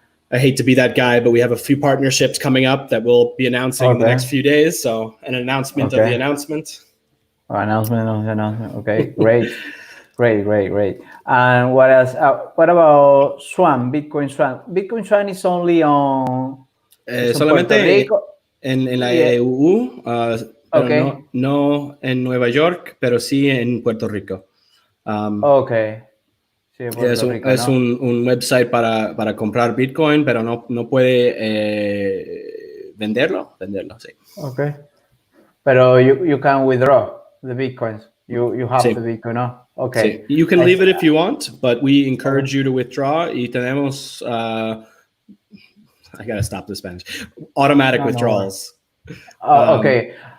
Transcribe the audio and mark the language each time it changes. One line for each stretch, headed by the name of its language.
English: And I hate to be that guy, but we have a few partnerships coming up that we'll be announcing in the next few days. So an announcement of the announcement. Announcement of the announcement. Okay, great. Great. And what else? What about Swan, Bitcoin Swan? Bitcoin Swan is only on
Spanish: solamente en la EU, pero no en Nueva York, pero sí en Puerto Rico. Sí, Puerto Rico, es un website para comprar Bitcoin, pero no puede venderlo, sí.
English: Okay.
Spanish: Pero
English: you can withdraw the Bitcoins. You have the Bitcoin,
Spanish: ¿no?
English: Okay.
Spanish: Sí.
English: You can leave it if you want, but we encourage you to withdraw.
Spanish: Y tenemos,
English: I gotta stop the Spanish. Automatic withdrawals. Okay.